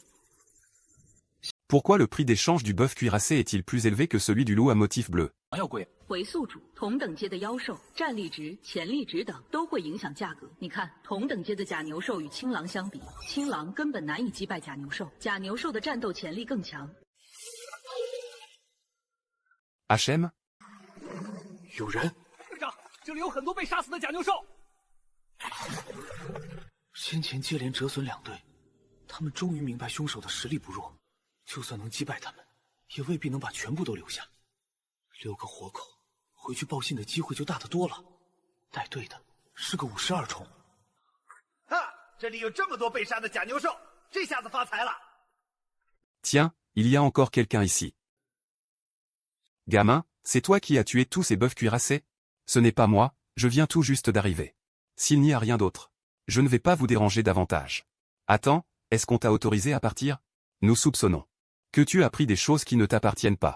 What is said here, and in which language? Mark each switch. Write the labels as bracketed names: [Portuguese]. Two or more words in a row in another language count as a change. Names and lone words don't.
[French] Pourquoi le prix d'échange du bœuf cuirassé est-il plus élevé que celui du loup à motif bleu? [Chinese] 为宿主，同等阶的妖兽战力值、潜力值等都会影响价格。你看，同等阶的假牛兽与青狼相比，青狼根本难以击败假牛兽，假牛兽的战斗潜力更强。 HM? 有人！队长，这里有很多被杀死的假牛兽。先前接连折损2队，他们终于明白凶手的实力不弱。就算能击败他们，也未必能把全部都留下。留个活口，回去报信的机会就大得多了。带队的是个52重。这里有这么多被杀的假牛兽，这下子发财了。 [French] Tiens, il y a encore quelqu'un ici. Gamin, c'est toi qui as tué tous ces bœufs cuirassés? Ce n'est pas moi, je viens tout juste d'arriver. S'il n'y a rien d'autre, je ne vais pas vous déranger davantage. Attends, est-ce qu'on t'a autorisé à partir? Nous soupçonnons que tu as pris des choses qui ne t'appartiennent pas.